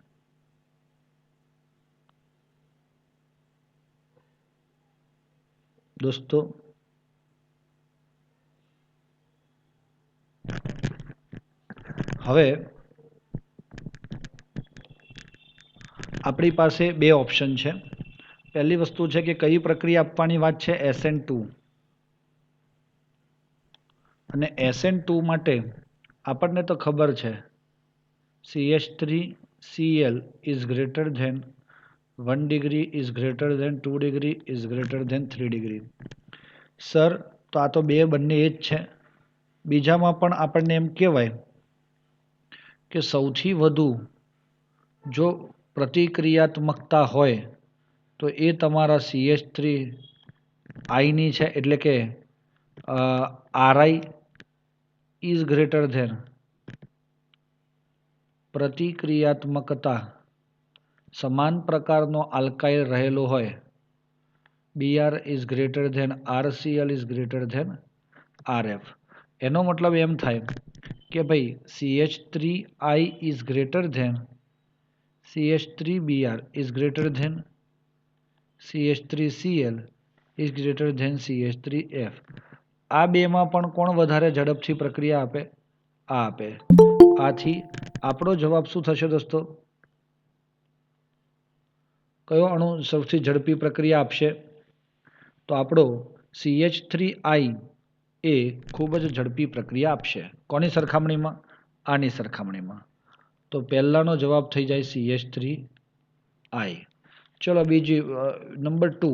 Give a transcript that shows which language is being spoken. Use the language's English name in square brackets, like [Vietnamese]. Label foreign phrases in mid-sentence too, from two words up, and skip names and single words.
[Gujarati] દોસ્તો હવે આપણી પાસે બે ઓપ્શન છે પહેલી વસ્તુ છે કે કઈ પ્રક્રિયા આપવાની વાત છે SN2 અને SN2 માટે આપણને તો ખબર છે [English] CH3Cl is greater than 1 degree is greater than 2 degree is greater than 3 degree [Gujarati] સર તો આ તો બંને એ જ છે બીજામાં પણ આપણને એમ કહેવાય કે સૌથી વધુ જો પ્રતિક્રિયાત્મકતા હોય તો એ તમારા CH3I ની છે એટલે કે [English] RI is greater than [Gujarati] પ્રતિક્રિયાત્મકતા સમાન પ્રકારનો આલ્કાઇલ રહેલો હોય [English] Br is greater than RCl is greater than RF [Gujarati] એનો મતલબ એમ થાય કે ભાઈ [English] CH3I is greater than CH3Br is greater than CH3Cl is greater than CH3F [Gujarati] આ બેમાં પણ કોણ વધારે ઝડપથી પ્રક્રિયા આપે આ આપે આથી આપણો જવાબ શું થશે દોસ્તો કયો અણુ સૌથી ઝડપી પ્રક્રિયા આપશે તો આપણો CH3I એ ખૂબ જ ઝડપી પ્રક્રિયા આપશે કોની સરખામણીમાં આની સરખામણીમાં તો પહેલાનો જવાબ થઈ જાય CH3I ચલો બીજી નંબર